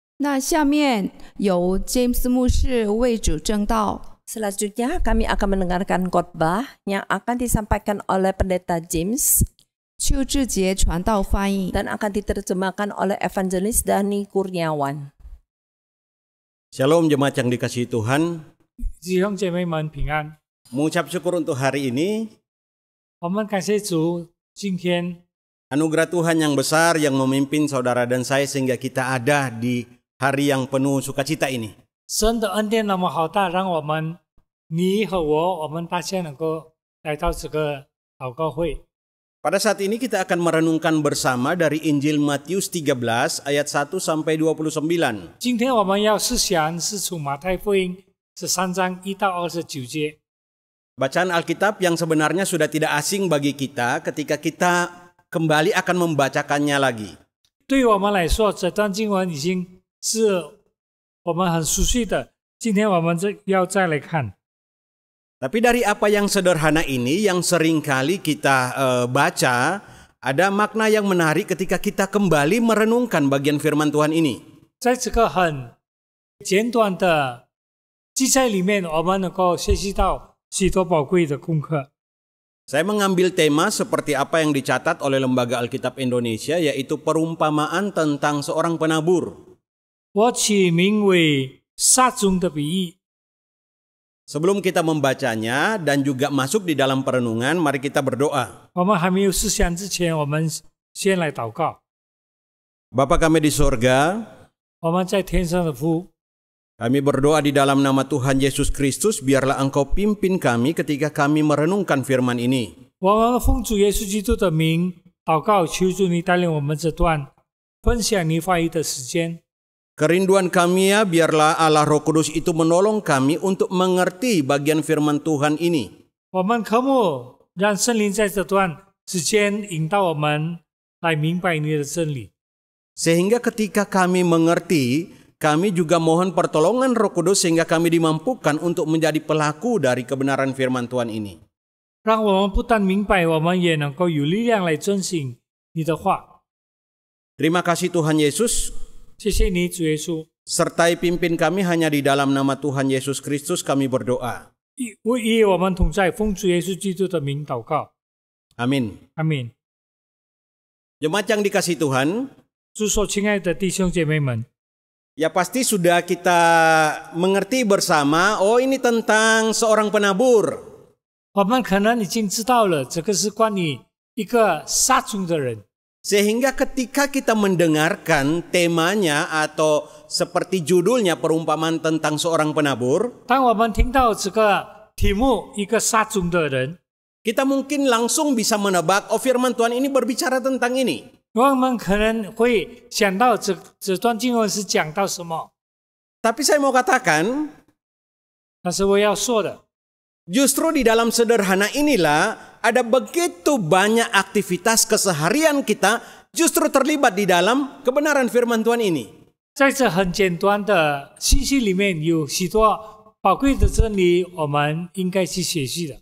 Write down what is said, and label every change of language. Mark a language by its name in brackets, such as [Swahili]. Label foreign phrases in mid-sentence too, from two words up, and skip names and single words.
[Chinese] 那下面由 James 牧师为主证道。 [Indonesian] Selanjutnya kami akan mendengarkan khotbah yang akan disampaikan oleh Pendeta James [Chinese] 邱志杰传道翻译。 [Indonesian] dan akan diterjemahkan oleh Evangelis Dani Kurniawan. Shalom jemaat yang dikasihi Tuhan. [Chinese] 弟兄姐妹们平安。 [Indonesian] Mengucap syukur untuk hari ini, [Chinese] 我们感谢主，今天 [Indonesian] anugerah Tuhan yang besar yang memimpin saudara dan saya sehingga kita ada di hari yang penuh sukacita ini. [Chinese] 神的恩典那么好大，让我们你和我们大家能够来到这个祷告会。 [Indonesian] Pada saat ini kita akan merenungkan bersama dari Injil Matius 13 ayat 1 sampai 29. [Chinese] 今天我们要思想是从马太福音13章1到29节。 [Indonesian] Bacaan Alkitab yang sebenarnya sudah tidak asing bagi kita ketika kita kembali akan membacakannya lagi. [Chinese] 对于我们来说，这段经文已经是我们很熟悉的。今天我们要再来看。 [Indonesian] Tapi dari apa yang sederhana ini yang seringkali kita baca, ada makna yang menarik ketika kita kembali merenungkan bagian firman Tuhan ini. [Chinese] 在这个很简短的记载里面，我们能够学习到许多宝贵的功课。 [Indonesian] Saya mengambil tema seperti apa yang dicatat oleh Lembaga Alkitab Indonesia, yaitu perumpamaan tentang seorang penabur. [Chinese] 我取名为撒种的比喻。 [Indonesian] Sebelum kita membacanya dan juga masuk di dalam perenungan, mari kita berdoa. [Chinese] 我们还没有思想之前，我们先来祷告。 [Indonesian] Bapa kami di sorga, [Chinese] 我们在天上的父， [Indonesian] kami berdoa di dalam nama Tuhan Yesus Kristus, biarlah Engkau pimpin kami ketika kami merenungkan firman ini. [Chinese] 我们奉主耶稣基督的名祷告，求主你带领我们这段分享你话语的时间。 [Indonesian] Kerinduan kami ya, biarlah Allah Roh Kudus itu menolong kami untuk mengerti bagian firman Tuhan ini. [Chinese] 我们渴慕让圣灵在这段时间引导我们来明白你的真理。 [Indonesian] Sehingga ketika kami mengerti, kami juga mohon pertolongan Roh Kudus sehingga kami dimampukan untuk menjadi pelaku dari kebenaran firman Tuhan ini. [Chinese] 让我们不但明白，我们也能够有力量来遵行你的话。 [Indonesian] Terima kasih Tuhan Yesus, [Chinese] 谢谢你，主耶稣。 [Indonesian] sertai pimpin kami hanya di dalam nama Tuhan Yesus Kristus kami berdoa. [Chinese] 以我们同在，奉主耶稣基督的名祷告， [Indonesian] Amin. [Chinese] 阿门。 [Indonesian] Jemaat yang dikasihi Tuhan, [Chinese] 主所亲爱的弟兄姐妹们， [Indonesian] ya pasti sudah kita mengerti bersama, oh ini tentang seorang penabur. [Chinese] 我们可能已经知道了，这个是关于一个撒种的人。 [Indonesian] Sehingga ketika kita mendengarkan temanya atau seperti judulnya perumpamaan tentang seorang penabur, [Chinese] 当我们听到这个题目，一个撒种的人， [Indonesian] kita mungkin langsung bisa menebak, oh firman Tuhan ini berbicara tentang ini. [Chinese] 我们可能会想到这段经文是讲到什么。 [Indonesian] Tapi saya mau katakan, [Chinese] 但是我要说的， [Indonesian] justru di dalam sederhana inilah ada begitu banyak aktivitas keseharian kita justru terlibat di dalam kebenaran firman Tuhan ini. [Chinese] 在这很简单的信息里面，有许多宝贵的真理，我们应该去学习的。